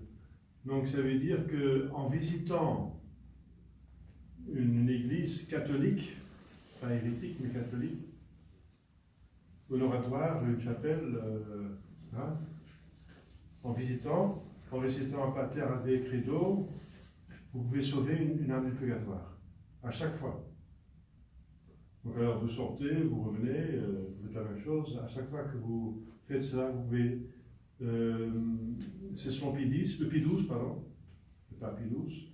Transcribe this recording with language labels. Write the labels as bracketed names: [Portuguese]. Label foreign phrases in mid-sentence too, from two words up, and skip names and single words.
[French] Donc ça veut dire qu'en visitant une église catholique, pas hérétique mais catholique, un oratoire, une chapelle, en visitant un pater ave credo, vous pouvez sauver une âme du purgatoire, à chaque fois. Donc alors vous sortez, vous revenez, vous faites la même chose, à chaque fois que vous faites cela, vous pouvez... c'est son Pie X, le Pie XII, pardon, le pape Pie XII.